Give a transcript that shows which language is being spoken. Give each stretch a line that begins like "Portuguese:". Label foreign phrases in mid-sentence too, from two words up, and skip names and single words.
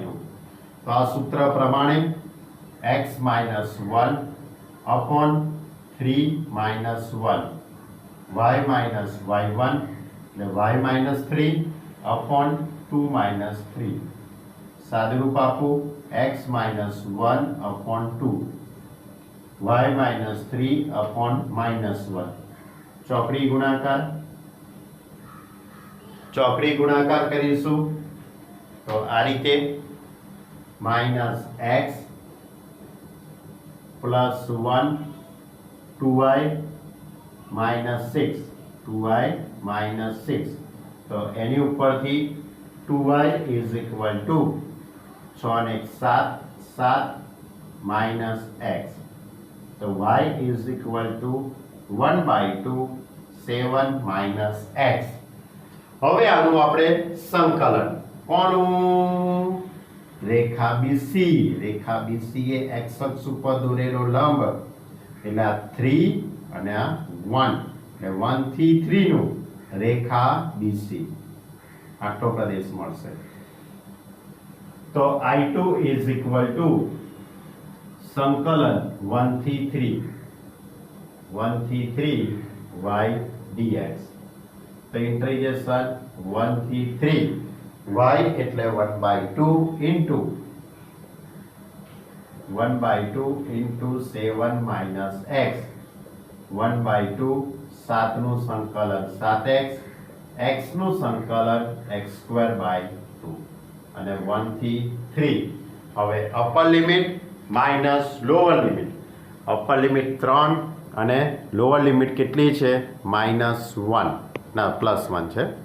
Gujarati: તો આ સૂત્ર પ્રમાણે
English: x - 1 upon 3 - 1 y minus y1
Gujarati: એટલે
English: y minus 3 upon 2 minus 3
Gujarati: સાદુરૂપ આપો
English: x minus 1 upon 2 y minus 3 upon minus 1
Gujarati: ચોકડી ગુણાકાર કરીશું તો આ રીતે
English: minus x plus 1 2y minus 6
Gujarati: 2y minus 6 તો એની ઉપરથી
English: 2y is equal
Gujarati: to 6 ને 7 7 minus x તો
English: y is equal to 1/2 7 minus x
Gujarati: હવે આનું આપણે સંકલન કોનું રેખા BC એ x અક્ષ ઉપર દોરેલો લંબ એટલે આ 3 અને આ 1 એટલે 1 થી 3 નું રેખા BC આટલો પ્રદેશ મળશે તો
English: I2 is equal to
Gujarati: સંકલન 1 થી 3
English: y dx
Gujarati: તો ઇન્ટિગ્રેશન 1 થી 3 y એટલે
English: 1/2 into 7 minus x
Gujarati: 1/2 7 નું સંકલન 7x x નું સંકલન x²/2 અને 1 થી 3 હવે
English: upper limit minus lower limit upper limit
Gujarati: 3 અને
English: lower limit
Gujarati: કેટલી છે -1 ના +1 છે